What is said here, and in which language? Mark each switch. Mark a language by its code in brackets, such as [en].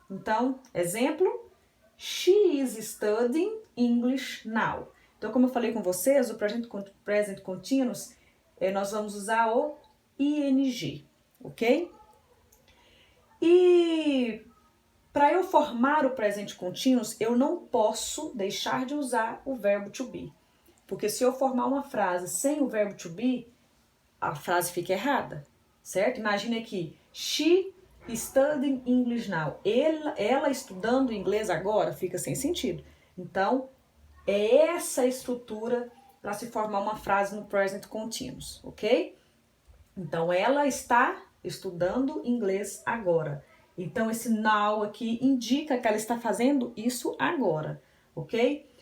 [pt] Então, exemplo: [en] She is studying English now. [pt] Então, como eu falei com vocês, o present continuous, nós vamos usar o ing, ok? E para eu formar o present continuous, eu não posso deixar de usar o verbo to be. Porque se eu formar uma frase sem o verbo to be, a frase fica errada, certo? Imagine aqui, [en] she studying English now. [pt] Ela estudando inglês agora fica sem sentido. Então, é essa estrutura para se formar uma frase no present continuous, ok? Então, ela está estudando inglês agora. Então, esse now aqui indica que ela está fazendo isso agora, ok?